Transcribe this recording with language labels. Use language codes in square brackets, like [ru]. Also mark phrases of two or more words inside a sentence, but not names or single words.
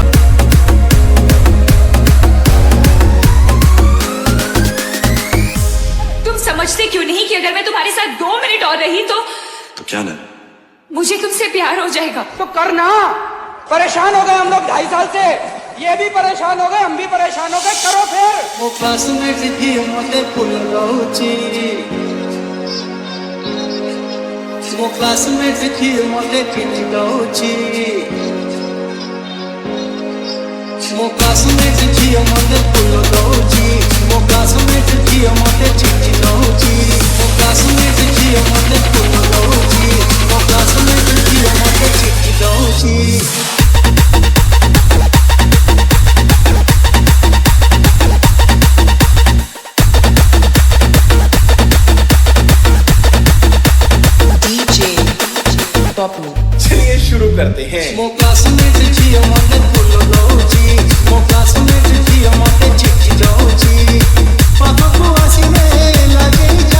[hi] तुम समझते क्यों नहीं कि अगर मैं तुम्हारे साथ 2 मिनट और रही तो क्या ना मुझे तुमसे प्यार हो जाएगा। तो करना। परेशान हो गए हम लोग 2.5 साल से, ये भी परेशान हो गए, हम भी परेशान हो गए, करो फिर। [or] ମୋ କ୍ଲାସମେଟ୍ ଝିଅ ମତେ ଫୁଲ ଦଉଛି ମୋ କ୍ଲାସମେଟ୍ ଝିଅ ମତେ ଚିଠି ଦଉଛି ମୋ କ୍ଲାସମେଟ୍ ଝିଅ ମତେ ଫୁଲ ଦଉଛି ମୋ କ୍ଲାସମେଟ୍ ଝିଅ ମତେ ଚିଠି ଦଉଛି ମୋ କ୍ଲାସମେଟ୍ ଝିଅ ମତେ ଫୁଲ ଦଉଛି ମୋ କ୍ଲାସମେଟ୍ ଝିଅ ମତେ ଚିଠି ଦଉଛି। [hi] चलिए शुरू करते हैं। [or] ମୋ କ୍ଲାସମେଟ୍ ଝିଅ ମତେ ଫୁଲ ଦଉଛି ମୋ କ୍ଲାସମେଟ୍ ଝିଅ ମତେ ଚିଠି ଦଉଛି ପାଖକୁ ଆସିଲେ ଲାଗେ